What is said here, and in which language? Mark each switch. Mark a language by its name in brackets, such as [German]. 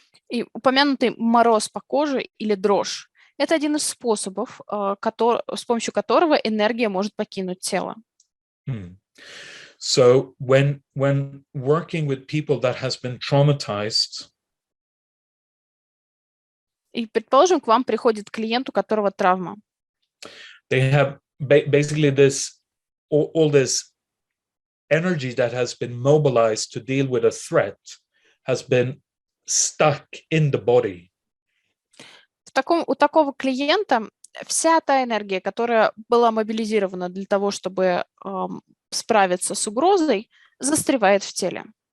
[Russian] И упомянутый мороз по коже или дрожь – это один из способов, с помощью которого энергия может покинуть тело. [English] So when working with people that has been traumatized, [Russian] и, предположим, к вам приходит клиент, у которого травма. [English] They have basically all this energy that has been mobilized to deal with a threat has been stuck in the body. [Russian] У такого клиента вся та энергия, которая была мобилизирована для того, чтобы справиться с угрозой, застревает в теле.